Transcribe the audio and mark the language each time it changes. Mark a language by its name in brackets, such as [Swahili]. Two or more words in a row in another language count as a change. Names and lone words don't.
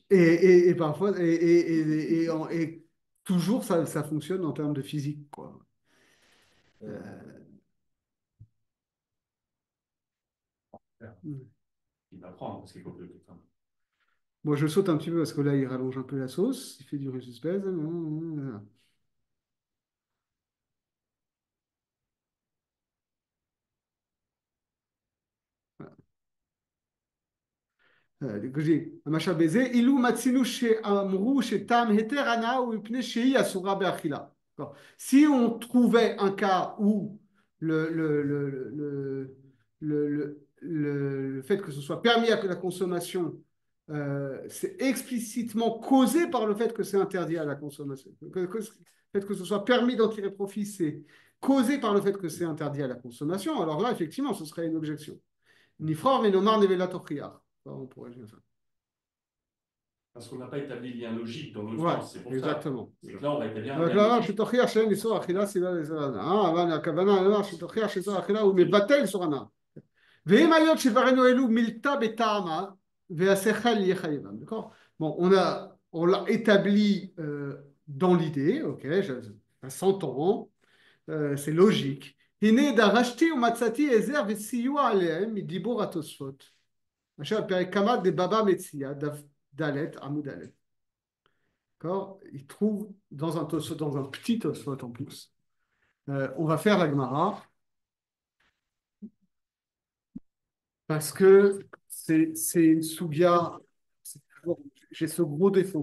[French] Et parfois, et toujours, ça fonctionne en termes de physique, quoi. Il va prendre, parce qu'il faut que Moi, je saute un petit peu parce que là, il rallonge un peu la sauce. Il fait du suspense. [Hebrew] המשל בזה, אילו מצינו שאמרו שטעם היתר הנאה הוא מפני שהיא אסורה באכילה. [French] Si on trouvait un cas où le fait que ce soit permis à la consommation, c'est explicitement causé par le fait que c'est interdit à la consommation. Le fait que ce soit permis d'en tirer profit, c'est causé par le fait que c'est interdit à la consommation. Alors là, effectivement, ce serait une objection. [Hebrew] נפרוך ונאמר נבלה תוכיח. [French] On pourrait dire ça. Parce qu'on n'a pas établi le lien logique dans l'autre sens, c'est pour exactement. ça. C'est que là, on va établir un lien logique. [Hebrew] שתוכיח שאין איסור אכילה סיבה לאיסור הנאה, אבל הכוונה לומר שתוכיח שאיסור אכילה הוא מבטל איסור הנאה. ואם היות שדברינו אלו מילתא בטעמה, והשכל יהיה חייבם. [French] D'accord? Bon, on l'a établi dans l'idée, ok, ça s'entend. c'est logique. [Hebrew] הנה דרשתי ומצאתי עזר וסיוע עליהם מדיבור התוספות. אשר פרק כמה דבבא מציע, דף ד' עמוד א'. [French] D'accord? Il trouve dans un tosfot, dans un petit tosfot en plus. On va faire la Gemara parce que c'est une sougia. J'ai ce gros défaut.